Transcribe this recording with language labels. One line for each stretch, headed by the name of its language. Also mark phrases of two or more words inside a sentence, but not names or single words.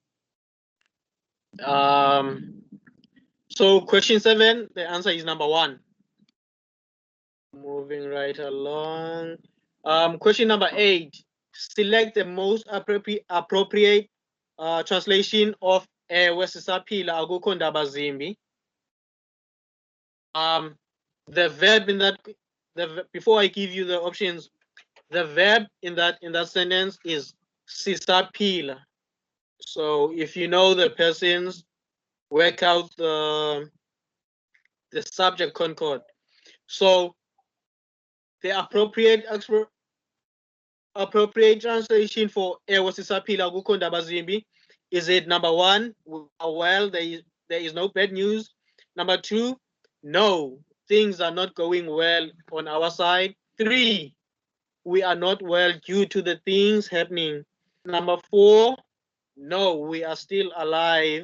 English: So question 7, the answer is number 1. Moving right along. Question number 8. Select the most appropriate translation of
Xhosa: ewe sisaphila akukho ndaba zimbi.
English: The verb in that, before I give you the options, the verb in that sentence is sisaphila. So if you know the persons, work out the subject concord. So the appropriate translation for
Xhosa: ewe sisaphila akukho ndaba zimbi,
English: is it number 1, well, there is no bad news? Number 2, no, things are not going well on our side. 3, we are not well due to the things happening. Number 4, no, we are still alive.